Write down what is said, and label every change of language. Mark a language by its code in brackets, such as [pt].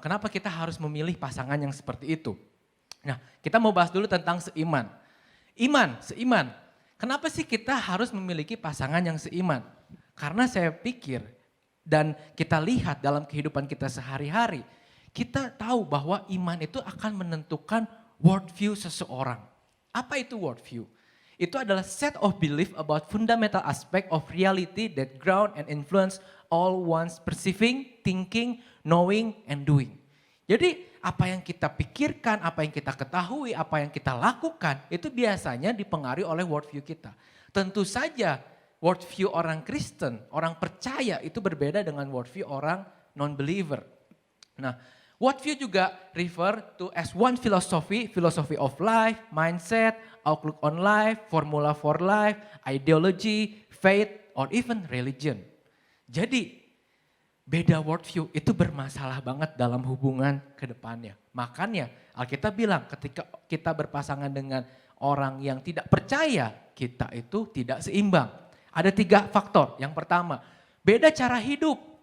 [id] Kenapa kita harus memilih pasangan yang seperti itu? Nah kita mau bahas dulu tentang seiman. Seiman. Kenapa sih kita harus memiliki pasangan yang seiman? Karena saya pikir dan kita lihat dalam kehidupan kita sehari-hari, kita tahu bahwa iman itu akan menentukan worldview seseorang. Apa itu worldview? Itu adalah [en] set of belief about fundamental aspect of reality that ground and influence all one's perceiving, thinking, knowing, and doing. [id] Jadi apa yang kita pikirkan, apa yang kita ketahui, apa yang kita lakukan, itu biasanya dipengaruhi oleh worldview kita. Tentu saja worldview orang Kristen, orang percaya itu berbeda dengan worldview orang non-believer. Nah, worldview juga [en] refer to as one philosophy of life, mindset, outlook on life, formula for life, ideology, faith, or even religion. [id] Jadi beda worldview itu bermasalah banget dalam hubungan ke depannya. Makanya Alkitab bilang ketika kita berpasangan dengan orang yang tidak percaya, kita itu tidak seimbang. Ada 3 faktor. Yang pertama, beda cara hidup.